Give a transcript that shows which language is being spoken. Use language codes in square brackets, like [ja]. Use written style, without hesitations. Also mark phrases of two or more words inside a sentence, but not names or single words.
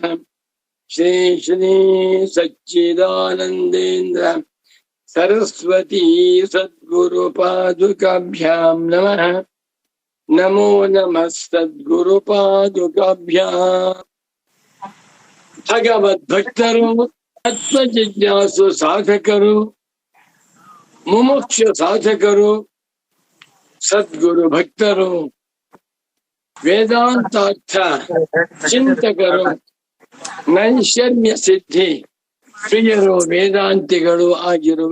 [sa] श्री श्री सच्चिदानंदेन्द्र सरस्वती सद्गुरुपादुकाभ्यां नमः। नमो नमः सद्गुरुपादुकाभ्यां। [kn] भगवद्भक्तರು ತತ್ವಜಿಜ್ಞಾಸು ಸಾಧಕರು ಮುಮುಕ್ಷು ಸಾಧಕರು ಸದ್ಗುರು ಭಕ್ತರು ವೇದಾಂತಾರ್ಥ ಚಿಂತಕರು ನೈಷರ್ಮ್ಯ ಸಿದ್ಧಿ ಪ್ರಿಯರು ವೇದಾಂತಿಗಳು ಆಗಿರುವ